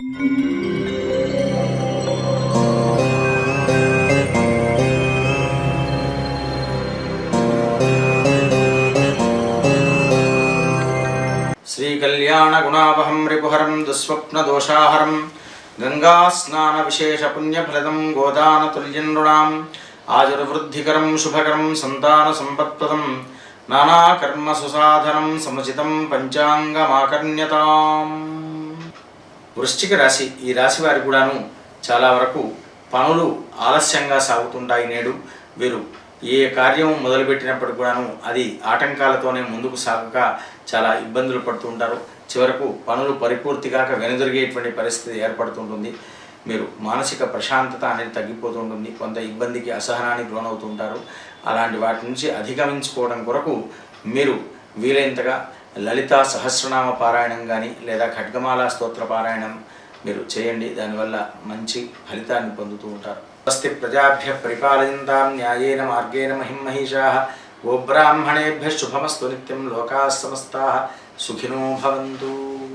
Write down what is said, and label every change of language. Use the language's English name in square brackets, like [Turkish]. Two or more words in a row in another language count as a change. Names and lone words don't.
[Sanskrit] श्रीकल्याणगुणावहं रिपुहरं दुःस्वप्नदोषाहरं गङ्गास्नानविशेषपुण्यफलदं गोदानतुल्यं नृणाम् आजुर्वृद्धिकरं शुभकरं सन्तानसम्पत्प्रदं नानाकर्मसुसाधनं समुचितं పంచాంగమాకర్ణ్యతాం. [Telugu] వృశ్చిక రాశి, ఈ రాశి వారికి కూడాను చాలా వరకు పనులు ఆలస్యంగా సాగుతుంటాయి. నేడు వీరు ఏ కార్యం మొదలుపెట్టినప్పటికి కూడాను అది ఆటంకాలతోనే ముందుకు సాగక చాలా ఇబ్బందులు పడుతూ ఉంటారు. చివరకు పనులు పరిపూర్తి కాక వెనుదిరిగేటువంటి పరిస్థితి ఏర్పడుతుంటుంది. మీరు మానసిక ప్రశాంతత అనేది తగ్గిపోతుంటుంది. కొంత ఇబ్బందికి, అసహనానికి లోనవుతుంటారు. అలాంటి వాటి నుంచి అధిగమించుకోవడం కొరకు మీరు వీలైనంతగా లలితా సహస్రనామ పారాయణం కానీ లేదా ఖడ్గమాల స్తోత్ర పారాయణం మీరు చేయండి. దానివల్ల మంచి ఫలితాన్ని పొందుతూ ఉంటారు. [Sanskrit] స్వస్తి ప్రజాభ్య పరిపాలయంతాం న్యాయేన మార్గేణ మహిం మహిషాః. గోబ్రాహ్మణేభ్యః శుభమస్తు నిత్యం. లోకాః సమస్తాః సుఖినో భవంతు.